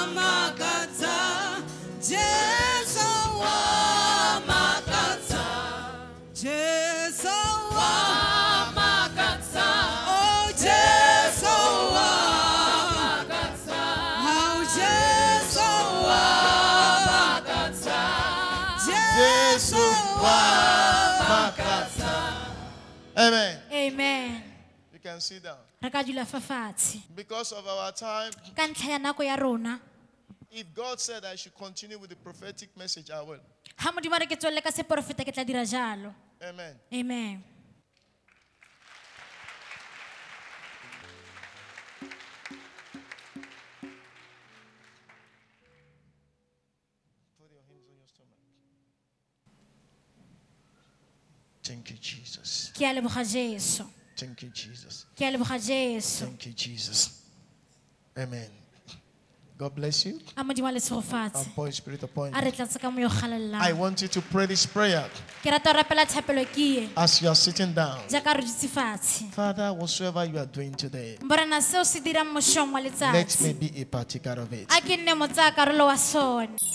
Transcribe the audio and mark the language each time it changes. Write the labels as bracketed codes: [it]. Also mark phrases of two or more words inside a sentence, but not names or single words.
[tn] makata, Jesu wa makata, Jesu wa makata, oh Jesu wa makata, oh Jesu wa makata, Jesu wa makata. [en] Amen. Amen. You can sit down. [tn] Re ka dula fa fatshe. [en] Because of our time, [tn] Ka ntlha ya nako ya rona. [en] if God said I should continue with the prophetic message, I will. [tn] Ha Modimo a re ke tswelele ka seporofeta ke tla dira jalo. [en] Amen. Amen. Put your hands on your stomach. Thank you, Jesus. [tn] Ke a leboga Jesu. [en] Thank you, Jesus. [tn] Ke a leboga Jesu. [en] Thank you, Jesus. Amen. God bless you. [tn] A Modimo a le tshegofatse. [en] And pour His Spirit upon [tn] A [en] you. [tn] re tlatse ka mo yo galelang. [en] I want you to pray this prayer [tn] Ke rata go rapela thapelo ke ye. [en] as you are sitting down. [tn] Jaaka re dutse fatshe. [en] Father, whatsoever you are doing today, [tn] Morena seo se dirang mošong wa [en] let me [tn] letsatsi. [en] be a partaker of it. [tn] A ke nne motsayakarolo wa sone.